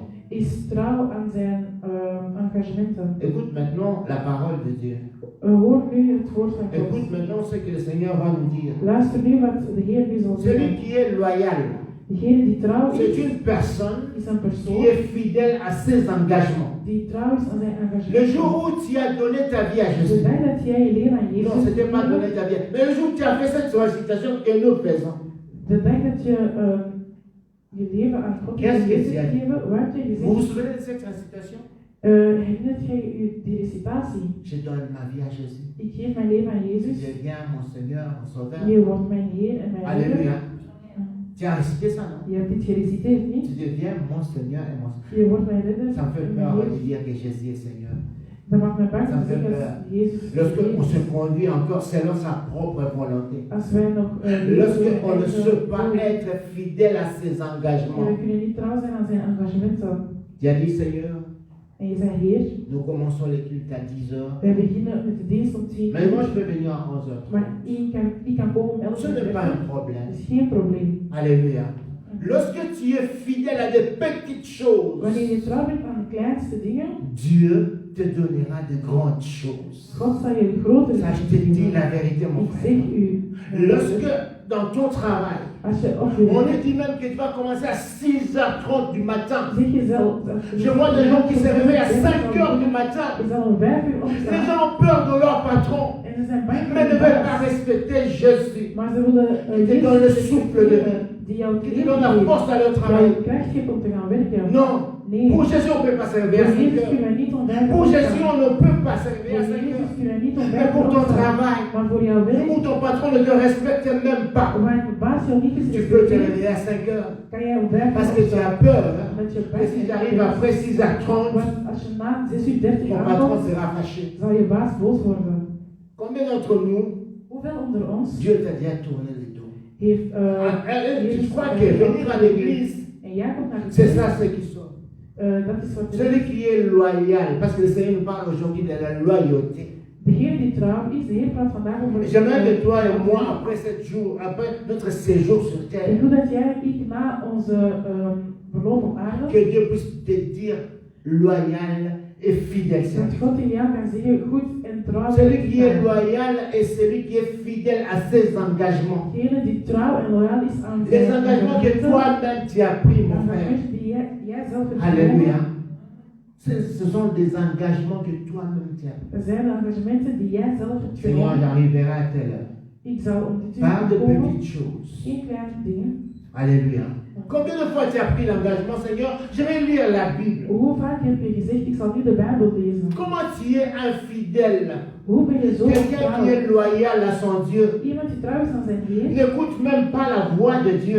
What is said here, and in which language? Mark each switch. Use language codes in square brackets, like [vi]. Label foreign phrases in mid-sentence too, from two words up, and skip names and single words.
[nl] is trouw aan zijn engagementen. [fr] Écoute maintenant la parole de Dieu. [nl] Hoor nu het woord van God. [fr] Écoute maintenant ce que le Seigneur va nous dire. [nl] Luister nu wat de Heer nu zal [fr] Celui [nl] zeggen. [fr] qui est loyal, [nl] Degene die trouw [fr] c'est [nl] is, [fr] une personne [nl] is een [fr] qui [nl] persoon [fr] est fidèle à ses engagements. [nl] die trouw is aan zijn [fr] Le [nl] engagement. [fr] jour où tu as donné ta vie à [nl] De [fr] Jésus, [nl] dag dat jij je leven aan [fr] non, [nl] Jezus [fr] ce n'était pas [nl] hebt [fr] donner [nl] gegeven, [fr] ta vie, mais le jour où tu as fait cette sollicitation que nous faisons, [nl] de dag dat je je leven aan God [fr] Qu'est-ce que [nl] hebt [fr] tu as dit? [nl] gegeven, wat heb je [fr] vous vous [nl] gezegd? [fr] souvenez de cette sollicitation? [nl] Herinnert jij je die recitatie? [fr] Je donne ma vie à Jésus. [nl] Ik geef mijn leven aan [fr] Je [nl] Jezus. [fr] deviens mon Seigneur, mon Sauveur. [nl] Je wordt mijn Heer en mijn redder. [fr] Alléluia. Tu as récité ça, non? [nl] Je hebt dit gereciteerd, [fr] Tu [nl] niet? [fr] deviens mon Seigneur et mon Sauveur. [nl] Je wordt mijn redder [fr] Ça me fait [nl] en [fr] peur [nl] mijn [fr] de [nl] Heer. [fr] dire que Jésus est Seigneur. [nl] Dat maakt mij bang [fr] Ça [nl] te [fr] me fait [nl] zeggen [fr] peur. [nl] dat Jezus is [fr] Lorsque on [nl] Heer. [fr] se conduit encore selon sa propre volonté. [nl] Als wij nog [fr] Lorsque on ne [nl] eigen [fr] sait pas [nl] wil, [fr] être fidèle à ses [nl] en [fr] engagements. [nl] we kunnen niet trouw zijn aan zijn engagementen. [fr] Tu as dit, Seigneur, [nl] En je zei, Heer, [fr] nous commençons les cultes à 10 heures. [nl] wij beginnen met de dienst om 10 [fr] Mais moi, [nl] uur. [fr] je peux venir à 11 heures. [nl] Maar ik kan komen om 11 [fr] Ce [nl] uur. [fr] n'est pas un [nl] Dat [fr] problème. [nl] is geen probleem. [fr] Alléluia. Lorsque tu es fidèle à des petites choses, [nl] Wanneer je trouw bent aan de kleinste dingen, [fr] Dieu te donnera de grandes choses. [nl] God zal je grotere [fr] Ça, je te [nl] dingen [fr] dis [nl] doen. [fr] la vérité, mon [nl] Ik [fr] frère. [nl] zeg u, [fr] Lorsque dans ton travail, [nl] als je op je [fr] on [nl] werk, [fr] est dit même que tu vas commencer à 6h30 du matin. [nl] zeg je zelf. [fr] Je vois des gens qui se réveillent à 5h du matin. [nl] Je zal om 5 uur [fr] Les [nl] opstaan. [fr] gens ont peur de leur patron, [nl] En ze zijn bang voor [fr] mais ne [nl] de [fr] veulent pas [nl] baas. [fr] respecter Jésus, [nl] Maar ze willen [fr] Qui te donne le souffle de vie. [nl] die jou [fr] qui te donne la force à leur [nl] jou [fr] travail. [nl] kracht geeft om te gaan werken. [fr] Non, [nl] Nee. [fr] Pour Jésus, on ne peut pas se réveiller à [nl] Voor 5 Jezus [fr] heures. [nl] kunnen we niet om 5 [fr] Pour [nl] uur [fr] Jésus, [nl] opstaan. [fr] on ne peut pas se réveiller à [nl] Voor 5 Jezus [fr] heures. [nl] kunnen we niet om [fr] Mais 5 pour [nl] uur [fr] ton [nl] opstaan. [fr] travail, [nl] Maar voor jouw werk, [fr] où ton patron ne te respecte même pas, [nl] waar je baas jou niet eens [fr] tu peux te [nl] respecteert, [fr] réveiller à 5 heures. [nl] kan jij om 5 [fr] Parce [nl] uur [fr] que tu [nl] opstaan. [fr] as peur. Hein? [nl] Omdat je [fr] Et [nl] best [fr] si [nl] bent. [fr] j'arrive après 6h30, [nl] Want als je na 6:30 [fr] ton patron [nl] aankomt, [fr] sera fâché. [nl] zal je baas boos worden. [fr] Combien d'entre nous, [nl] Hoeveel onder ons [fr] Dieu t'a déjà tourné le dos? [nl] heeft... [fr] Tu crois que venir à l'église, [nl] En jij komt naar de [fr] c'est [nl] kerk, [fr] ça ce qui sort. [nl] dat is wat [fr] Celui qui est loyal, parce que le Seigneur nous parle aujourd'hui de la loyauté. [nl] de Heer die trouw is, de Heer praat vandaag over... [fr] Et j'aimerais que toi et moi, après 7 jours, après notre séjour sur [nl] Ik [fr] terre, [nl] wil dat jij en ik na onze verloop op aarde, [fr] que Dieu puisse te dire loyal et fidèle. [nl] dat [fr] serviteur. [nl] God in jou kan zeggen, goed en trouw [fr] Celui [nl] zijn. [fr] qui est loyal et celui qui est fidèle à ses engagements. [nl] Degene die trouw en loyaal is aan [fr] Les engagements que toi-même tu as pris, mon frère. [nl] engagementen die jij zelf hebt [fr] Alléluia. [nl] genomen. [fr] Ce sont des engagements que toi-même tu as pris. [nl] Dat zijn de engagementen die jij zelf hebt [fr] Seigneur, [nl] genomen. [fr] j'arriverai à telle heure. [nl] Ik zal om dit uur [fr] Pas de [nl] komen, [fr] petites choses. [nl] geen kleine dingen. [fr] Alléluia. Combien de fois tu as pris l'engagement, Seigneur? Je vais lire la Bible. [nl] Hoe vaak heb je gezegd, ik zal nu de Bijbel lezen? [fr] Comment tu es infidèle? [nl] Hoe ben je zo [fr] Quelqu'un [nl] trouw? [fr] qui est loyal à son Dieu [nl] Iemand die trouw is aan zijn Heer [fr] n'écoute même pas la voix de Dieu.